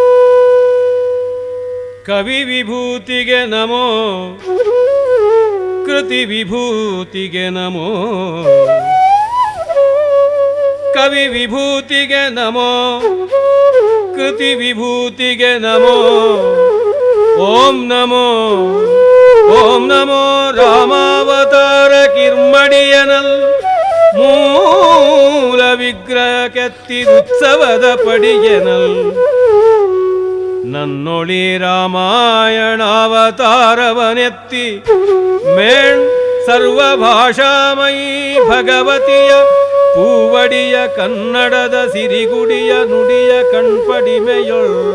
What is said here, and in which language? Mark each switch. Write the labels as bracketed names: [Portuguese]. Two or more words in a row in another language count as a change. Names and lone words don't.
[Kannada] ಕವಿ ವಿಭೂತಿಗೆ ನಮೋ, ಕೃತಿ ವಿಭೂತಿಗೆ ನಮೋ ಕವಿ ವಿಭೂತಿಗೆ ನಮೋ ಕೃತಿ ವಿಭೂತಿಗೆ ನಮೋ ಓಂ ನಮೋ ರಾಮಾವತಾರ ಕಿರ್ಮಡಿಯನಲ್ ಮೂಲ ವಿಗ್ರಹ ಕೆತ್ತಿರುತ್ಸವದ ಪಡಿಯನಲ್ ನನ್ನೊಳಿ ರಾಮಾಯಣಾವತಾರವನೆತ್ತಿ ಮೇಣ್ ಸರ್ವಭಾಷಾಮಯೀ ಭಗವತಿಯ ಪೂವಡಿಯ ಕನ್ನಡದ ಸಿರಿಗುಡಿಯ ನುಡಿಯ ಕಣ್ಪಡಿಮೆಯೊಳ್